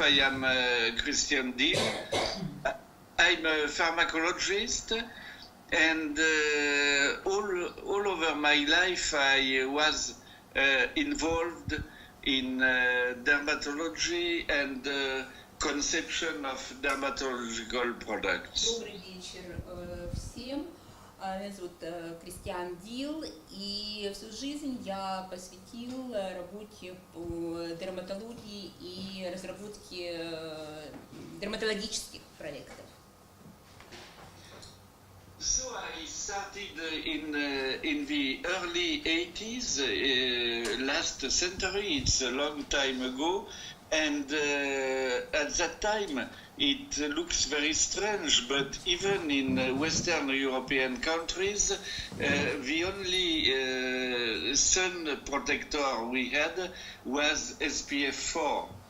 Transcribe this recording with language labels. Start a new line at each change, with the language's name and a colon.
English: I am Christian Diehl. I'm a pharmacologist, and all over my life I was involved in dermatology and conception of dermatological products.
Russian: Добрый вечер всем. Меня зовут Кристиан Дiehl, и всю жизнь я посвятил работе по дерматологии и разработке дерматологических проектов.
English: So I started in the early 80s, last century. It's a long time ago, and at that time it looks very strange, but even in Western European countries, the only sun protector we had was SPF 4.